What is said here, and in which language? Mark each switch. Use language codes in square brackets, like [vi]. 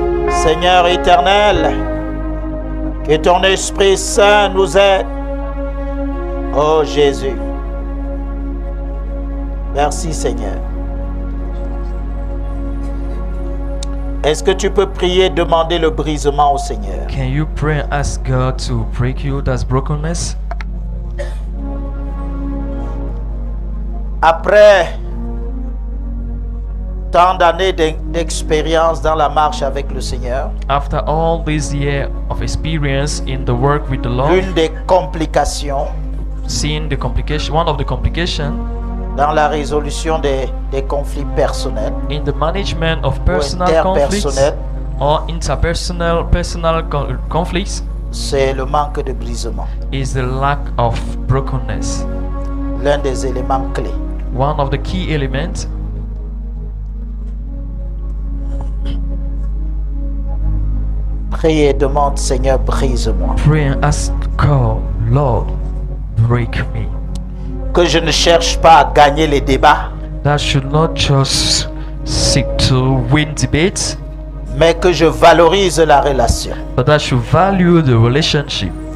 [fr] Seigneur éternel, que ton Esprit Saint nous aide. Oh Jésus. Merci Seigneur. Est-ce que tu peux prier, demander le brisement au Seigneur? [en] Can you pray and ask God to break you that brokenness? [fr] Après tant d'années d'expérience dans la marche avec le Seigneur, [en] After all these years of experience in the work with the Lord, [fr] l'une des complications [en] seeing the complication, one of the complications [fr] dans la résolution des conflits personnels [en] in the management of personal conflicts [fr] interpersonnels, [en] or personal conflicts, [fr] c'est le manque de brisement. [en] is the lack of brokenness. [fr] L'un des éléments clés. [en] One of the key elements. [fr] Prie et demande, Seigneur, brise-moi. [en] Pray and ask God, Lord, break me. [fr] Que je ne cherche pas à gagner les débats, [en] That should not just seek to win debates, [fr] mais que je valorise la relation. [en] but that should value the relationship.